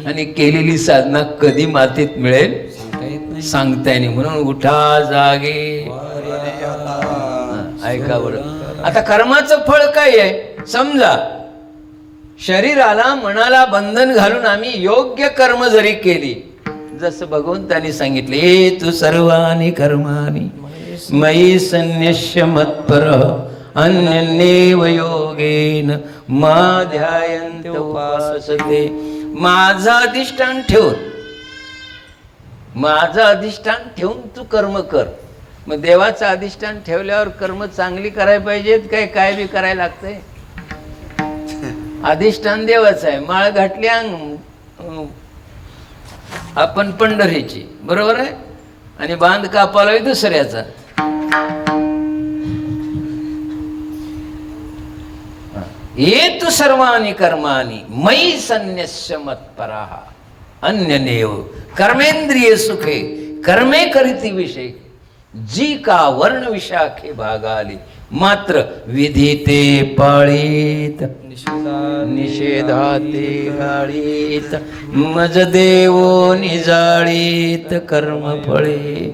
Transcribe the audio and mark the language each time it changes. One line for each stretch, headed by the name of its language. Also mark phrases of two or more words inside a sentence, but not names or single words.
Marathi: आणि केलेली साधना कधी मातीत मिळेल सांगता येईल. म्हणून उठा जागे. ऐका बरं, आता कर्माचं फळ काय आहे समजा. शरीराला मनाला बंधन घालून आम्ही योग्य कर्म जरी केली, जसं भगवंतांनी सांगितले,
Sanskrit: ए तू सर्वानी कर्मानी मयि संन्यस्य मत्पर अन्यन्येव योगेन मा ध्यायन्त उपासते.
Marathi: माझं अधिष्ठान ठेवून, माझं अधिष्ठान ठेवून तू कर्म कर. मग देवाचं अधिष्ठान ठेवल्यावर कर्म चांगली करायला पाहिजेत काय बी करायला लागतंय? अधिष्ठान देवाचं आहे. माळ घातली आपण पंढरीची, बरोबर आहे, आणि बांध कापाला दुसऱ्याचा.
Sanskrit: ये तू सर्वानी कर्मानी मयि संन्यस्य मत्पराः अन्यनेव
Marathi: कर्मेंद्रिय सुखे कर्मे करीती विषय जी का वर्ण विशाखे भागाली मात्र विधी ते पाळीत निषेधाते गाळीत मज देवो निजाळीत कर्म फळे.